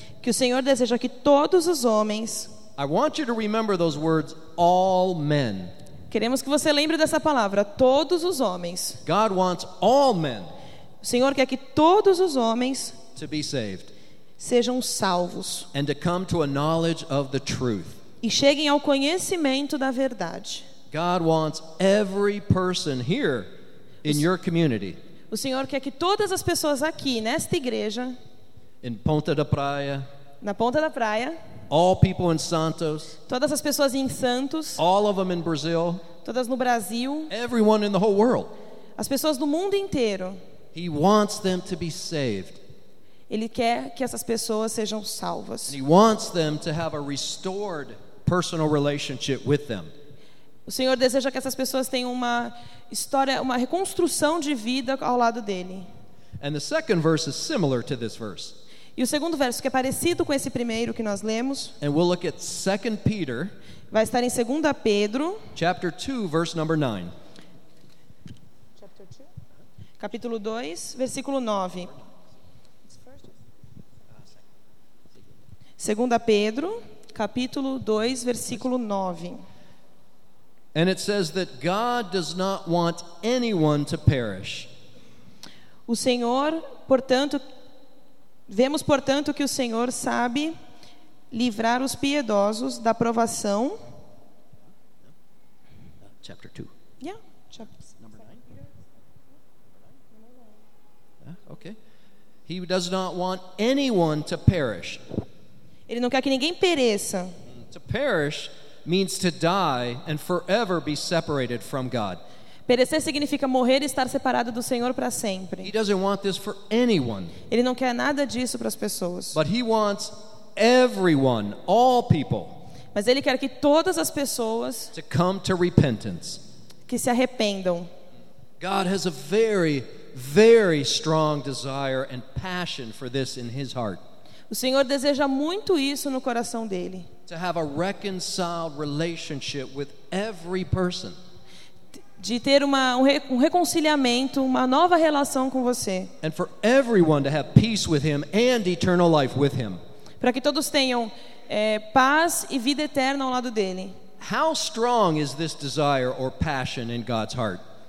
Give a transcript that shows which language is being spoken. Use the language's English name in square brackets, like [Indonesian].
[Portuguese] Que o Senhor deseja que todos os homens. [English] I want you to remember those words, all men. [Portuguese] Queremos que você lembre dessa palavra, todos os homens. [English] God wants all men. [Portuguese] O Senhor quer que todos os homens [English] to be saved. [Portuguese] Sejam salvos. [English] And to come to a knowledge of the truth. [Portuguese] E cheguem ao conhecimento da verdade. [English] God wants every person here in your community. [Portuguese] O Senhor quer que todas as pessoas aqui nesta igreja, [English] in Ponta da Praia, [Portuguese] na Ponta da Praia, [English] all people in Santos, [Portuguese] todas as pessoas em Santos, [English] all of them in Brazil, [Portuguese] todas no Brasil, [English] everyone in the whole world, [Portuguese] as pessoas do mundo inteiro, [English] He wants them to be saved. [Portuguese] Ele quer que essas pessoas sejam salvas. [English] He wants them to have a restored personal relationship with them. [Portuguese] O Senhor deseja que essas pessoas tenham uma história, uma reconstrução de vida ao lado dele. [English] And the second verse is similar to this verse. [Portuguese] E o segundo verso, que é parecido com esse primeiro que nós lemos, [English] and we'll look at 2 Peter, [Portuguese] vai estar em 2 Pedro, [English] chapter 2, verse number 9. Chapter 2? [Portuguese] Capítulo 2, versículo 9. 2 Pedro, capítulo 2, versículo 9. [English] And it says that God does not want anyone to perish. [Portuguese] O Senhor, portanto, vemos portanto que o Senhor sabe livrar os piedosos da provação. [English] Chapter 2. Yeah, chapter 9. Okay. He does not want anyone to perish. [Portuguese] Ele não quer que ninguém pereça. [English] To perish means to die and forever be separated from God. [Portuguese] Perecer significa morrer e estar separado do Senhor para sempre. [English] He doesn't want this for anyone. [Portuguese] Ele não quer nada disso para as pessoas. [English] But he wants everyone, all people. [Portuguese] Mas ele quer que todas as pessoas [English] to come to repentance. [Portuguese] Que se arrependam. [English] God has a very, very strong desire and passion for this in his heart. [Portuguese] O Senhor deseja muito isso no coração dele. [English] To have a reconciled relationship with every person. [Portuguese] De ter um reconciliamento, uma nova relação com você. [English] And for everyone to have peace with him and eternal life with him. [Portuguese] Para que todos tenham paz e vida eterna ao lado dele. [English] How strong is this desire or passion in God's heart?